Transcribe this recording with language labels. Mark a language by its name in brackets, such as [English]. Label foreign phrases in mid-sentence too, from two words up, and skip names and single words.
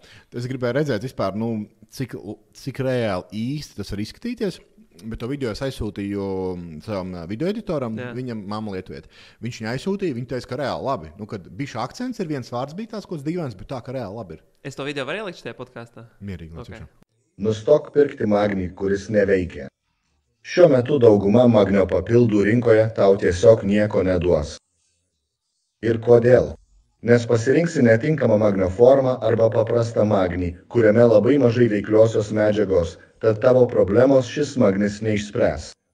[Latvian] Es gribēju redzēt vispār, cik reāli īsti tas var izskatīties. Bet to video es aizsūtīju savam video editoram, viņam mamma Lietuvieta. Viņš viņu aizsūtīja, viņa teica, ka reāli labi. Kad bišķi akcents ir viens vārds, bija tās kaut kāds dīvains, bet tā, ka reāli labi ir. Es to video varu ielikt šajā podkāstā? Mierīgi. Okay. [Lithuanian] Nustok pirkti magnį, kuris neveikia. Šiuo metu dauguma magnio papildų rinkoje tau tiesiog nieko neduos. Ir kodėl? Nes pasirinksi netinkamą magnio formą arba paprastą magnį, kuriame labai mažai veikliosios medžiagos, tad tavo problemos šis magnis neišspręs.